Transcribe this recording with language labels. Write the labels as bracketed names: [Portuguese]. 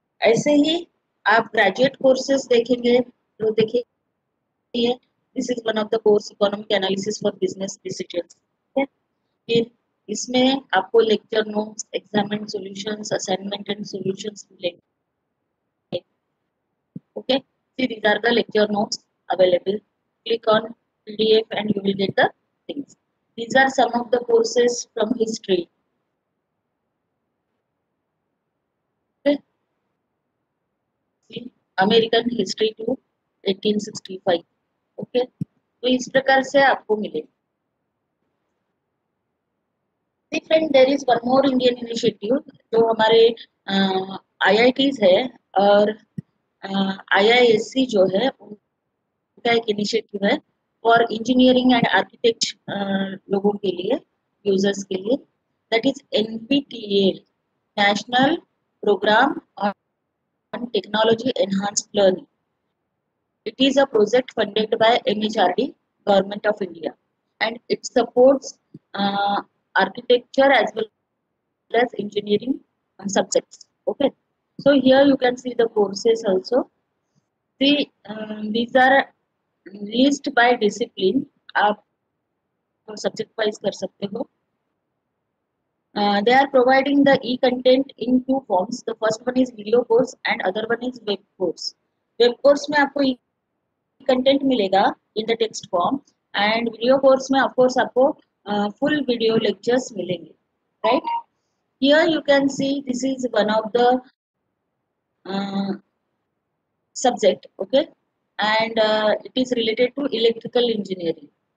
[Hindi] ऐसे ही आप graduate courses देखेंगे तो देखिए this is one of the course economic analysis for business decisions, फिर इसमें आपको lecture notes, examination solutions, assignment and solutions मिलेंगे, okay। [English] See, these are the lecture notes available. Click on PDF and you will get the things. These are some of the courses from history, okay? See, American history to 1865, okay। [Hindi] तो इस प्रकार से आपको मिलेगा। [English] See friend, there is one more Indian initiative [Hindi] जो हमारे IITs है और IISc जो है उनका एक इनिशिएटिव है [English] for engineering and architect [Hindi] लोगों के लिए, यूजर्स के लिए। [English] That is NPTEL, national programme on technology enhanced learning. It is a project funded by MHRD, Government of India, and it supports architecture as well as engineering subjects. Okay, so here you can see the courses also. See, these are list by discipline. [Hindi] आप subject wise कर सकते हो. [English] They are providing the e-content in two forms. The first one is video course and other one is web course. [Hindi] Web course में आपको content मिलेगा [English] in the text form [Hindi] and video course में of course आपको full video lectures मिलेंगे, right. [English] Here you can see this is one of the subject, okay, and it is related to electrical engineering.